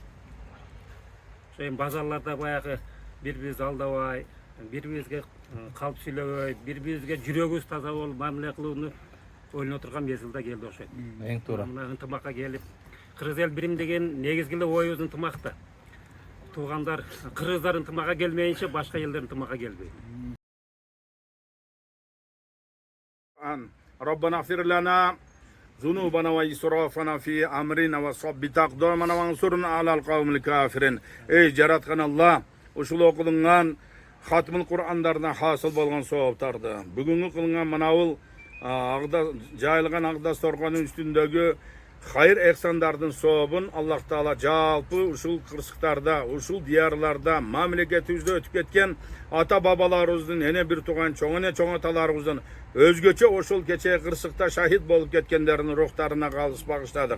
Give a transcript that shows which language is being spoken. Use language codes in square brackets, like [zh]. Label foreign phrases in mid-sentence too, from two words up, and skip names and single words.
[ky] Ошо эми базарларда баягы бири-бириз алдабай, бири-бирибизге калп сүйлөбөй, бири-бирибизге жүрөгүбүз таза болуп мамиле кылууну ойлоно турган мезгилде келди окшойт. Эң туура. Мына ынтымакка келип, кыргыз эл бирим деген негизги эле оюбуз ынтымакта. Туугандар, кыргыздар ынтымакка келмейинче башка элдер ынтымакка келбейт. [ar] ربنا اغفر لنا ذنوبنا وإسرافنا في أمرنا وثبت أقدامنا وانصرنا على القوم الكافرين. [ky] Ey жараткан Алла, ушул окулунган Хатмыл Кур'андардан хасыл болгон сооптарды, бүгүнкү кылынган манабыл жайылган Агдас торгонун үстүндөгү хайыр эхсандардын сообун Аллах Таала жалпы ушул кырсыктарда, ушул диярларда, мамлекетибизде өтүп кеткен ата бабаларыбыздын, эне бир тууган чоң аталарыбыздын өзгөчө ошол кече кырсыкта шахид болуп кеткендердин рухтарына калыс багыштадык.